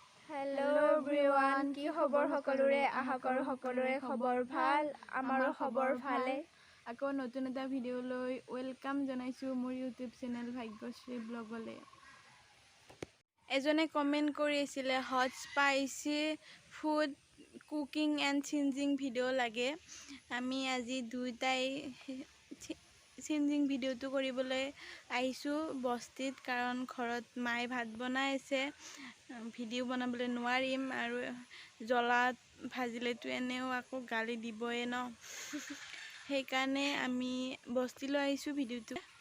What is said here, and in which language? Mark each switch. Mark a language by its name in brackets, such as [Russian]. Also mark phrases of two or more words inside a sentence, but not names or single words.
[English] hello everyone [Assamese] কি খবৰ সকলোৰে আশা কৰো সকলোৰে খবৰ ভাল আমাৰো খবৰ ভালে আকৌ নতুন এটা ভিডিও লৈ ওয়েলকাম জনাইছো মোৰ [English] YouTube channel [Assamese] ভাগ্যশ্ৰী ব্লগলে এজনে কমেন্ট কৰিছিলে [English] hot spicy food cooking and singing video [Assamese] লাগে আমি আজি দুইটাই সিনজিং ভিডিওটো কৰিবলৈ আহিছো বস্তিত কাৰণ ঘৰত মাই ভাত বনাই আছে ভিডিও বনাবলৈ নোৱাৰিম আৰু জ্বলা ভাজিলেটো এনেও আকৌ গালি দিবই ন সেইকাৰণে আমি বস্তিলৈ আহিছো ভিডিওটো